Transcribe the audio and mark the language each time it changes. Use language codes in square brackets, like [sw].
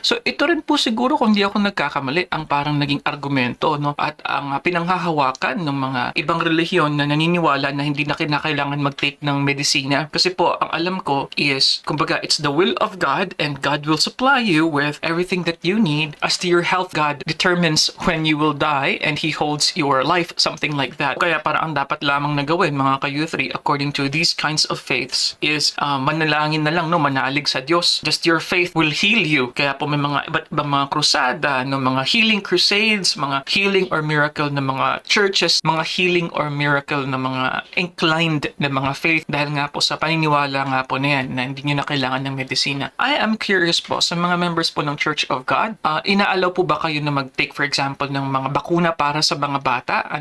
[tl] So ito rin po siguro, kung di ako nagkakamali, ang parang naging argumento, at ang pinanghahawakan ng mga ibang relihiyon na naniniwala na hindi na kinakailangan mag-take ng medicine medisina. Kasi po, ang alam ko [en] is, kumbaga, it's the will of God and God will supply you with everything that you need. As to your health, God determines when you will die and He holds your life, something like that. [tl] Kaya parang ang dapat lamang na gawin, mga ka-U3, according to these kinds of faiths, is manalangin na lang, no, manalig sa Diyos. [en] Just your faith will heal you. [tl] Kaya po may mga iba't ibang mga krusada, no, mga healing crusades, mga healing or miracle na mga churches, mga healing or miracle na mga inclined na mga faith dahil nga po sa paniniwala nga po na yan na hindi nyo na kailangan ng medisina. [en] I am curious [tl] po sa mga members po ng Church of God, inaalaw po ba kayo na mag-take for example ng mga bakuna para sa mga bata?